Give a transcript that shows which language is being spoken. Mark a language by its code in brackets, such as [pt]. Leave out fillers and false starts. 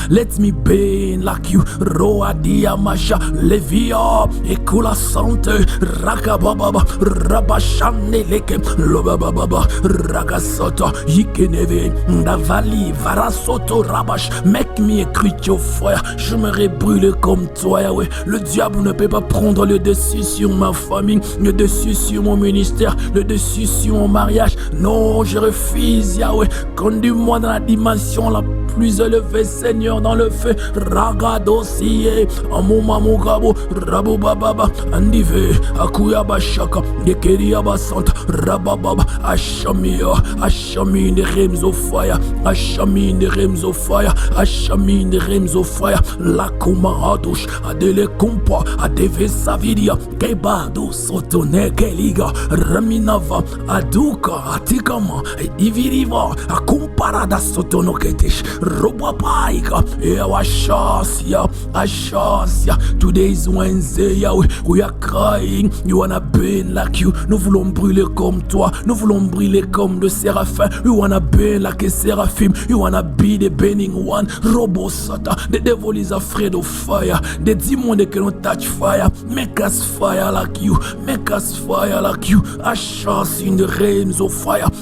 [en] Let me burn like you. Roa Diamasha, Levia, Ekula Sante, Rakababa, Rabashane Leke, Lobababa, Ragasota, Yikeneve, Davali, Varasoto, Rabash. Make me a creature of fire. [fr] Je me brûler comme toi, Yahweh. Le diable ne peut pas prendre le dessus sur ma famille, le dessus sur mon ministère, le dessus sur mon mariage. Non, je refuse, Yahweh. Conduis-moi dans la dimension la plus élevée, Seigneur, dans le feu. Ragadosiye, Amumamugabo, Rabubababa, Andive, Akuyabashaka, Gekeriabasanta, Rabababa, Ashamia, Ashami [en] in the rims of fire, Ashami in the rims of fire, Ashami in the rims of fire, Lakuma Adush, Adele Kumpa, Adeve Savidia, Kebado, Sotone, Keliga, Raminava, Aduka, Atikama, Diviriva, Akumparada Sotono Ketesh, Robapaika, Awashasia, Ashasia. Today is Wednesday, Yahweh. We are crying. You wanna burn like you. [fr] Nous voulons brûler comme toi. Nous voulons brûler comme le séraphin. [en] We wanna burn like a seraphim. You wanna be the burning one. Robosata. The devil is afraid of fire. The demon they cannot touch fire. Make us fire like you. Make us fire like you. Ashas in the realms of fire.